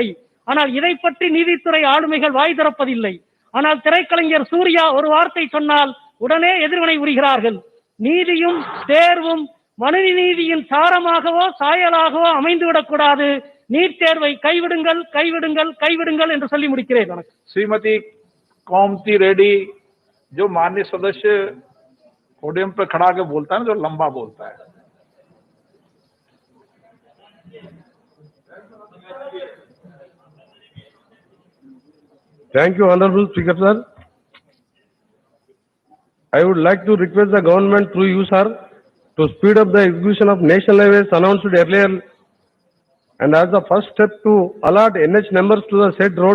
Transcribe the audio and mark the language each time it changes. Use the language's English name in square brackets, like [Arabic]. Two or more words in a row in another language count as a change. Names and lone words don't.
[Tamil] ஆனால் இதை பற்றி நீதித்துறை ஆளுமைகள் வாய் திறப்பதில்லை. ஆனால் திரைக்கலைஞர் சூர்யா ஒரு வார்த்தை சொன்னால் உடனே எதிர்வினை புரிகிறார்கள். நீதியும் தேர்வும் மனித நீதியின் சாரமாகவோ சாயலாகவோ அமைந்துவிடக்கூடாது. நீட் தேர்வை கைவிடுங்கள் கைவிடுங்கள் கைவிடுங்கள் என்று சொல்லி முடிக்கிறேன். [Hindi] श्रीमती कौमती रेड्डी, जो माननीय सदस्य पोडियम पर खड़ा के बोलता है ना, जो लंबा बोलता है। [English] Thank you, Honorable Speaker, sir. I would like to request the government through you, sir, to speed up the execution of national highways announced earlier, and as the first step to allot NH numbers to the said roads.